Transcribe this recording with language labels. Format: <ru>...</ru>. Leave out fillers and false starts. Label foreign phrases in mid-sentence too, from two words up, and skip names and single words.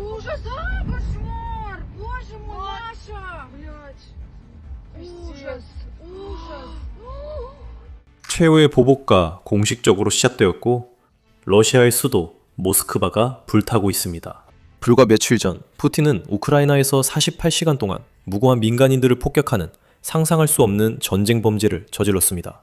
<ru>А, кошмар! Боже мой, Маша! Блядь. Ужас, ужас.</ru> <ko>최후의 보복과 공식적으로 시작되었고 러시아의 수도 모스크바가 불타고 있습니다. 불과 며칠 전 푸틴은 우크라이나에서 48시간 동안 무고한 민간인들을 폭격하는 상상할 수 없는 전쟁 범죄를 저질렀습니다.</ko>